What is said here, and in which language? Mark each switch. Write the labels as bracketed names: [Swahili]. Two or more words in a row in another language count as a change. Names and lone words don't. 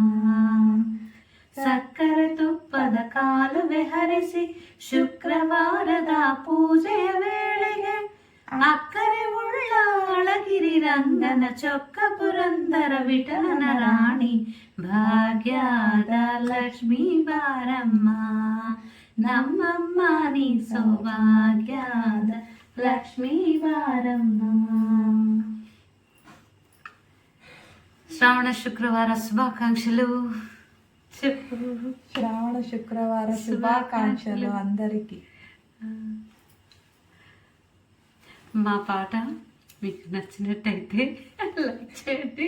[Kannada] ಸಕ್ಕರೆ ತುಪ್ಪದ ಕಾಲುವೆ ಹರಿಸಿ ಶುಕ್ರವಾರದ ಪೂಜೆಯ ವೇಳೆಗೆ ಅಕ್ಕರೆ ಉಳ್ಳ ಅಳಗಿರಿ ರಂಗನ ಚೊಕ್ಕ ಪುರಂದರ ವಿಠಲನ ರಾಣಿ ಭಾಗ್ಯದ ಲಕ್ಷ್ಮೀ ಬಾರಮ್ಮ, ನಮ್ಮಮ್ಮ ನೀ ಸೌಭಾಗ್ಯದ ಲಕ್ಷ್ಮೀ ಬಾರಮ್ಮ. [Telugu] శ్రావణ శుక్రవార శుభాకాంక్షలు చెప్పు. శ్రావణ శుక్రవార శుభాకాంక్షలు అందరికీ. మా పాట మీకు నచ్చినట్టయితే లైక్ చేయండి,